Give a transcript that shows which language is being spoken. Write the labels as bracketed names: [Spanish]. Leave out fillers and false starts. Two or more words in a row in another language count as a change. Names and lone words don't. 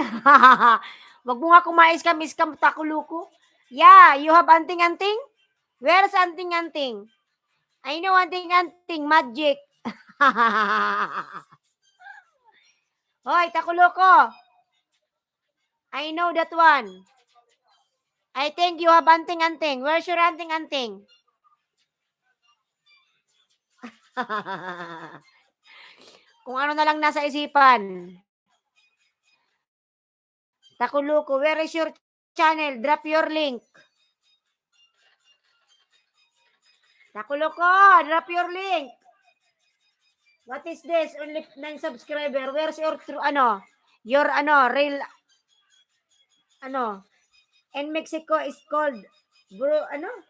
[Filipino] Wag mo nga kumaiskam-iskam takuluko. [English] Yeah, you have anting-anting? Where's anting-anting? I know anting-anting, magic. [Filipino] Hoy, takuloko. [English] I know that one. I think you have anting-anting. Where's your anting-anting? [Filipino] Kung ano na lang nasa isipan. Takuluko, [English] where is your channel? Drop your link. Takuloko, drop your link. What is this? Only 9 subscriber. Where's your real, in Mexico is called, brujeria.